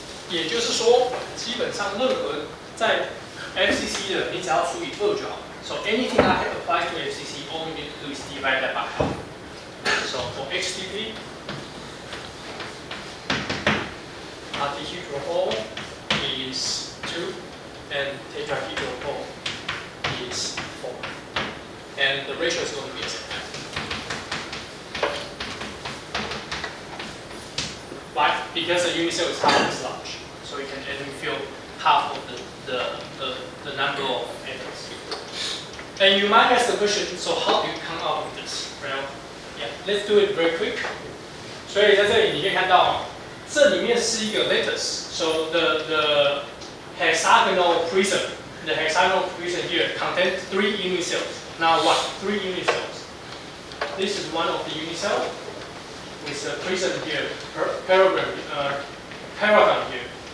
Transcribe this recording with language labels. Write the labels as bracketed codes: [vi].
[zh] 也就是说，基本上任何在 FCC 的，你只要除以2就好。 [en] So anything that applies to FCC, all you need to do is divide that by half. So for HCP, tetrahedral hole is 2, and tetrahedral hole is 4, and the ratio is going to be the same. Why? Because the unit cell is half as large, so you can only fill half of the number of atoms. And you might ask the question, so how do you come up with this? Well, yeah, let's do it very quick. [zh] 所以在这里你可以看到，这里面是一个 lattice. [en] So the hexagonal prism here contains 3 unit cells. Now what? 3 unit cells. This is one of the unit cells with a prism here, paragon here.